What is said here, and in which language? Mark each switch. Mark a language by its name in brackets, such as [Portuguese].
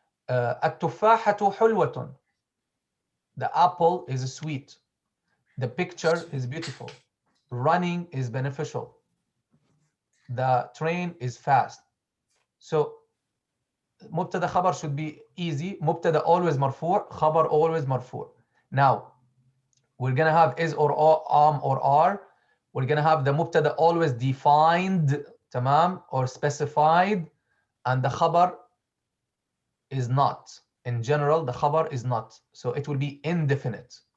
[Arabic] التفاحة حلوة. [English] The apple is sweet. The picture is beautiful. Running is beneficial. The train is fast. So مبتدأ خبر should be easy. [Arabic] مبتدأ always مرفوع. خبر always مرفوع. [English] Now we're gonna have is or are. We're gonna have the مبتدأ always defined, تمام, or specified, and the khabar is not. In general, the khabar is not. So it will be indefinite.